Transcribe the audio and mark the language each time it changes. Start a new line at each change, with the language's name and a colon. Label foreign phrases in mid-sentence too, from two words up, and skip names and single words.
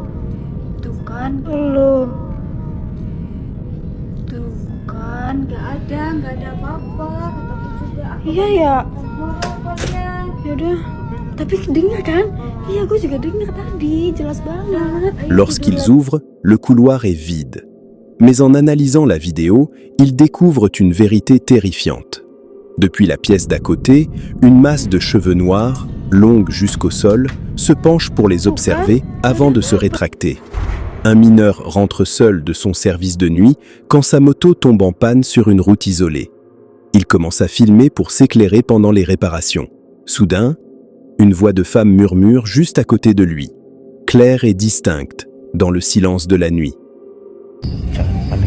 Indonesian: Tuh kan, lo. Tuh kan, gak ada apa-apa. Kata juga. Iya ya. Yaudah. Tapi dengar kan? Iya, gue juga dengar tadi, jelas banget.
French: Lorsqu'ils ouvrent, le couloir est vide. Mais en analysant la vidéo, ils découvrent une vérité terrifiante. Depuis la pièce d'à côté, une masse de cheveux noirs, longue jusqu'au sol, se penche pour les observer avant de se rétracter. Un mineur rentre seul de son service de nuit quand sa moto tombe en panne sur une route isolée. Il commence à filmer pour s'éclairer pendant les réparations. Soudain, une voix de femme murmure juste à côté de lui, claire et distincte, dans le silence de la nuit.
Indonesian: Jangan panik.